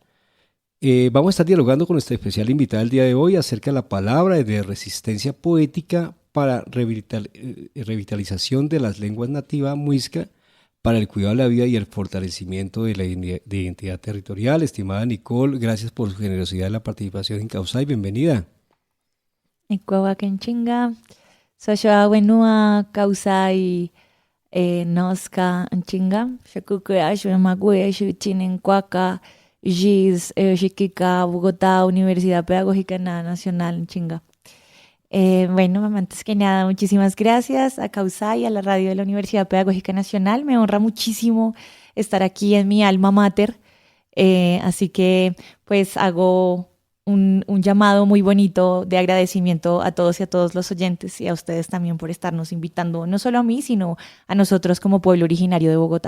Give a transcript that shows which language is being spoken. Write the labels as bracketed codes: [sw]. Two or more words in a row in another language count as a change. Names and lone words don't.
[es] Vamos a estar dialogando con nuestra especial invitada el día de hoy acerca de la palabra de resistencia poética para revitalización de las lenguas nativas muisca, para el cuidado de la vida y el fortalecimiento de la identidad territorial. Estimada Nicole, gracias por su generosidad en la participación en Causay. Bienvenida. [chb] Ikuawakenchinga, Soshoa Wenua Causay Nosca Anchinga, Shakukuya Shumaguya Shuchinen Cuaca, GIS, Chiquica, Bogotá, Universidad Pedagógica Nacional Anchinga. [es] Bueno, antes que nada, muchísimas gracias a Causay, a la radio de la Universidad Pedagógica Nacional. Me honra muchísimo estar aquí en mi alma mater. Así que pues hago un llamado muy bonito de agradecimiento a todos y a todos los oyentes y a ustedes también por estarnos invitando, no solo a mí, sino a nosotros como pueblo originario de Bogotá.